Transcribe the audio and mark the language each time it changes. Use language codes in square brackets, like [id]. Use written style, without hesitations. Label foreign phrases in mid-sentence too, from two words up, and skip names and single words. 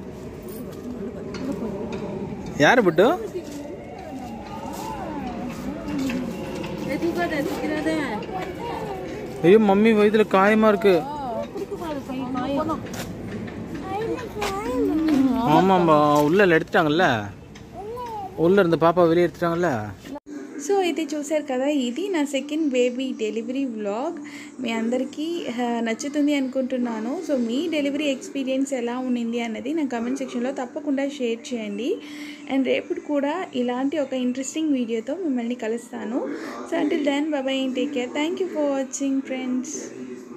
[ta] யார் புட்டு? ஐயோ மம்மி வயிற்றுல காயமா இருக்கு. ஆமாம்பா, உள்ள எடுத்துட்டாங்கல்ல, உள்ள இருந்த பாப்பா வெளியே எடுத்துட்டாங்கல்ல. [te] సో ఇది చూసారు కదా, ఇది నా [en] second baby delivery vlog. [te] మీ అందరికీ నచ్చుతుంది అనుకుంటున్నాను. సో మీ డెలివరీ ఎక్స్పీరియన్స్ ఎలా ఉండింది అన్నది నా [en] comment section [te] తప్పకుండా షేర్ చేయండి. అండ్ రేపు కూడా ఇలాంటి ఒక [en] interesting video [te] మిమ్మల్ని కలుస్తాను. [en] so until then bye, take care, thank you for watching friends.